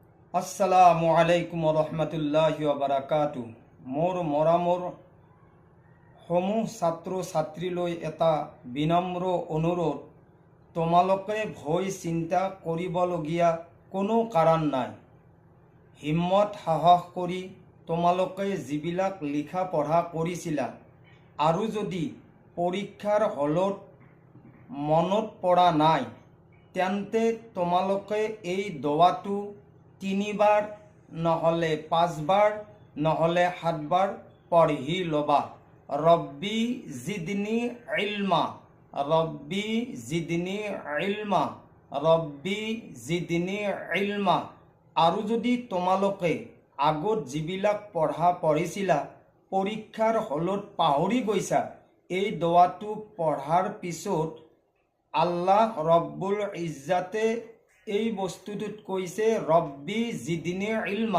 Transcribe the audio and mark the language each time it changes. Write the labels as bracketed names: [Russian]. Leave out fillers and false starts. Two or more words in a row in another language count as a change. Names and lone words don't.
[Arabic] السلام عليكم رحمة الله وبركاته. [Assamese] মোৰ মৰমৰ সমূহ ছাত্ৰ ছাত্ৰীলৈ এটা বিনম্ৰ অনুৰোধ, তোমালোকে ভয় চিন্তা কৰিবলগীয়া কোনো কাৰণ নাই। হিম্মত সাহস কৰি তোমালোকে যিবিলাক লিখা পঢ়া কৰিছিলা আৰু যদি পৰীক্ষাৰ হলত মনত পৰা নাই, তেন্তে তোমালোকে এই দোৱাটো 3 বাৰ নহলে 5 বাৰ নহলে 7 বাৰ পঢ়ি লবা। [Arabic] ربي زدني علما، ربي زدني علما، ربي زدني علما, ৰব্বি জিদনি ইলমা। [Assamese] আৰু যদি তোমালোকে আগত যিবিলাক পঢ়িছিলা পৰীক্ষাৰ হলত পাহৰি গৈছা, এই দোৱাটো পঢ়াৰ পিছত আল্লাহ ৰব্বুল ইজ্জাতে এই বস্তুটোত কৈছে, [Arabic] ربي زدني علما.